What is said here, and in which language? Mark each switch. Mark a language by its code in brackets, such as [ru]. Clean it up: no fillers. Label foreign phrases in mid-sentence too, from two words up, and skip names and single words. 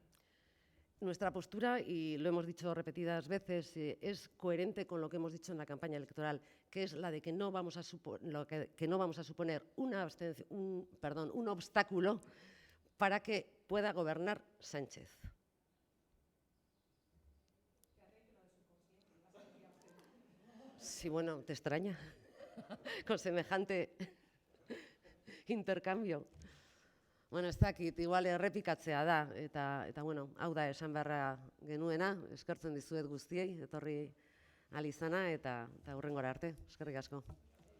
[es] Nuestra postura, y lo hemos dicho repetidas veces, es coherente con lo que hemos dicho en la campaña electoral, que es la de que no vamos a, que no vamos a suponer un obstáculo para que pueda gobernar Sánchez. Sí, bueno, ¿te extraña? Con semejante intercambio. [eu] Bueno, ez dakit, igual errepikatzea da, eta bueno, hau da esan beharra genuena, eskertzen dizuet guztiei, etorri ahal izana, eta hurrengora arte, eskerrik asko.